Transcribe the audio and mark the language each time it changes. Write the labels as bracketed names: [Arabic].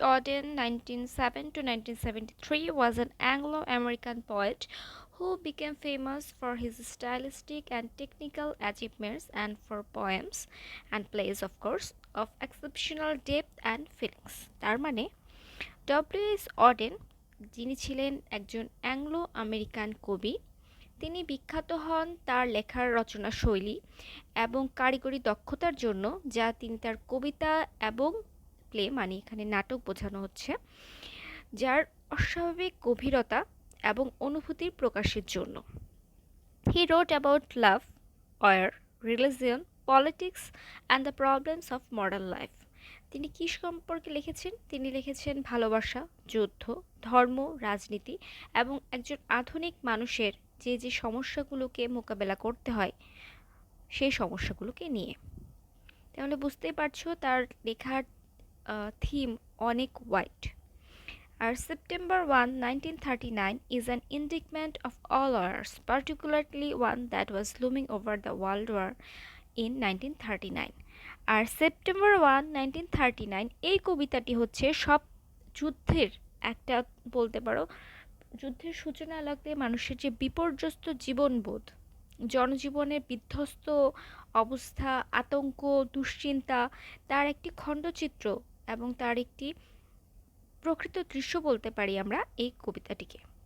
[English] Auden, 1907 to 1973, was an Anglo-American poet who became famous for his stylistic and technical achievements and for poems and plays, of course, of exceptional depth and feelings. [Bangla] তার মানে W.H. Auden যিনি ছিলেন একজন Anglo American কবি, তিনি বিখ্যাত হন তার লেখার রচনা শৈলী এবং কারিগরি দক্ষতার জন্য, যা তিনি তার কবিতা এবং প্লে মানে এখানে নাটক বোঝানো হচ্ছে, যার অস্বাভাবিক গভীরতা এবং অনুভূতির প্রকাশের জন্য। [English] He wrote about love, war, religion, politics and the problems of modern life. [Bangla] তিনি কি সম্পর্কে লিখেছেন? তিনি লিখেছেন ভালোবাসা, যুদ্ধ, ধর্ম, রাজনীতি এবং একজন আধুনিক মানুষের যে সমস্যাগুলোকে মোকাবেলা করতে হয় সেই সমস্যাগুলোকে নিয়ে। তাহলে বুঝতেই পারছো তার লেখার থিম অনেক wide. [English] আর September 1, 1939 is an indictment of all wars, particularly one that was looming over the World War in 1939. [Bangla] আর September 1, 1939 এই কবিতাটি হচ্ছে সব যুদ্ধের একটা, বলতে পারো যুদ্ধের সূচনা লাগতে মানুষের যে বিপর্যস্ত জীবনবোধ, জনজীবনের বিধ্বস্ত অবস্থা, আতঙ্ক, দুশ্চিন্তা, তার একটি খণ্ডচিত্র এবং তার একটি প্রকৃত দৃশ্য বলতে পারি আমরা এই কবিতাটিকে।